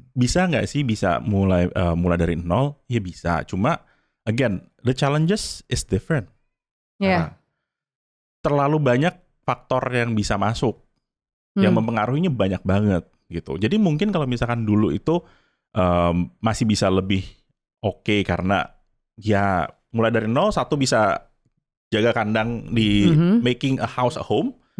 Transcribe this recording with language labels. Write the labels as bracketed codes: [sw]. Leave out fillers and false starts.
[id] Bisa nggak sih bisa mulai dari nol? Ya bisa. [en] Cuma again, the challenges is different. Yeah. [id] Terlalu banyak faktor yang bisa masuk, yang mempengaruhinya banyak banget gitu. Jadi mungkin kalau misalkan dulu itu masih bisa lebih oke karena ya mulai dari nol, satu bisa jaga kandang di [en] making a house a home.